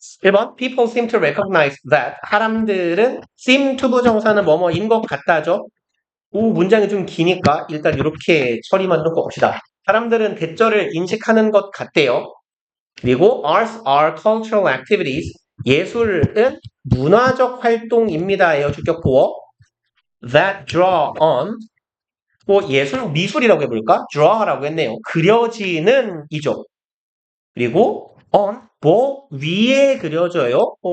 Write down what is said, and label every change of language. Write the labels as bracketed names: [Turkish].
[English] 1번 People seem to recognize that [Korean] 사람들은 [English] seem to [Korean] 부정사는 뭐뭐인 것 같다죠. 문장이 좀 기니까 일단 이렇게 처리만 놓고 봅시다. 사람들은 대절을 인식하는 것 같대요. 그리고 [English] arts are cultural activities. [Korean] 예술은 문화적 활동입니다예요. 주격 보어. [English] that draw on. [Korean] 뭐 예술, 미술이라고 해볼까? draw라고 했네요. 그려지는 이죠. 그리고 on, 뭐 위에 그려져요.